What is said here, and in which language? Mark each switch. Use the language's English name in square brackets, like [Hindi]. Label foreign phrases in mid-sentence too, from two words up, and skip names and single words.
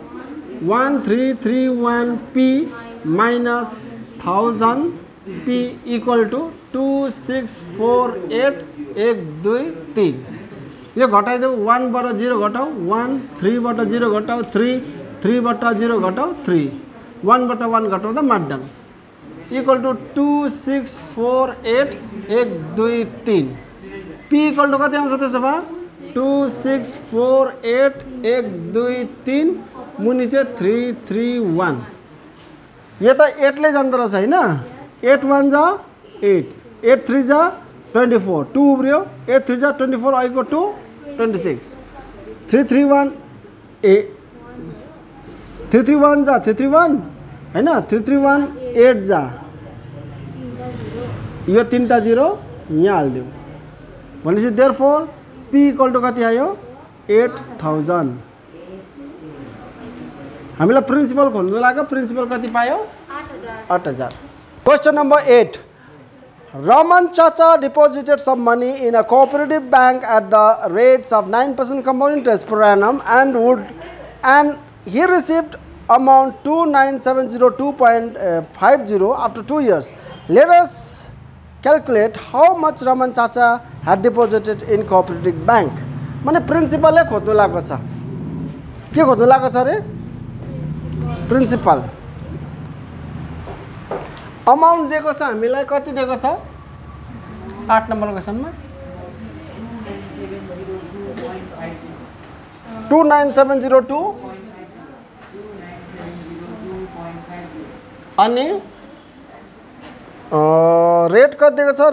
[Nepali] 1331 p माइनस 1000 p [English] equal to [Nepali] 2648 1 2 3 यो घटाइदेऊ 1 बाट 0 घटाऊ 1 3 बाट 0 घटाऊ 3 3 बाट 0 घटाऊ 3 1 बाट 1 घटाउँदा माड्डम [English] equal to [Nepali] 2648 1 2 3 p इक्वल टु कति आउँछ त्यसो भए 2648 1 2 3 मुनि चाहिँ 331 यो त 8 ले जाँदो रहेछ हैन 8 1 जा 8 8 3 जा 24 2 उब्रियो 8 3 जा 24 आइको 2 26 331 331 जा 331 हैन 331 8 जा यो 3 टा 0 यहाँ हाल्दियौ भनेपछि [English] therefore p equal to [Nepali] कति आयो 8000 हामीलाई प्रिन्सिपल खोज्नु लाग्यो प्रिन्सिपल कति पायो [English] 8000 question number 8 Raman Chacha deposited some money in a cooperative bank at the rates of 9% compound interest per annum and he received amount 29702.50 after 2 years. Let us calculate how much Raman Chacha had deposited in cooperative bank. [Nepali] माने प्रिन्सिपलै खोज्नु लागेको छ। के खोज्नु लागेको छ अरे? प्रिन्सिपल। अमाउन्ट दिएको छ हामीलाई, कति दिएको छ? 8 नम्बर क्वेसनमा 29702 अनि रेट कति दिएको छ?